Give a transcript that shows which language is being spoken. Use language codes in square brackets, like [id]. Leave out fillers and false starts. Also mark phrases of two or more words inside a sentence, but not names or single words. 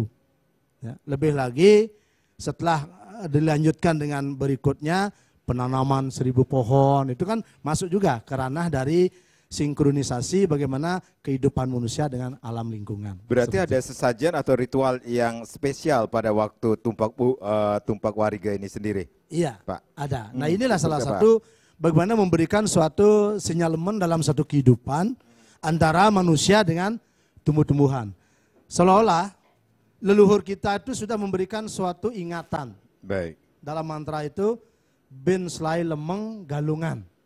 [id] Ya, lebih lagi setelah dilanjutkan dengan berikutnya penanaman 1000 pohon, itu kan masuk juga ke ranah dari sinkronisasi bagaimana kehidupan manusia dengan alam lingkungan. Berarti ada sesajen atau ritual yang spesial pada waktu tumpak wariga ini sendiri? Iya, Pak. ada. Nah inilah salah satu bagaimana memberikan suatu sinyalemen dalam satu kehidupan antara manusia dengan tumbuh-tumbuhan. Seolah-olah leluhur kita itu sudah memberikan suatu ingatan. Baik. Dalam mantra itu, [ban] Ben Selai Lemeng Galungan.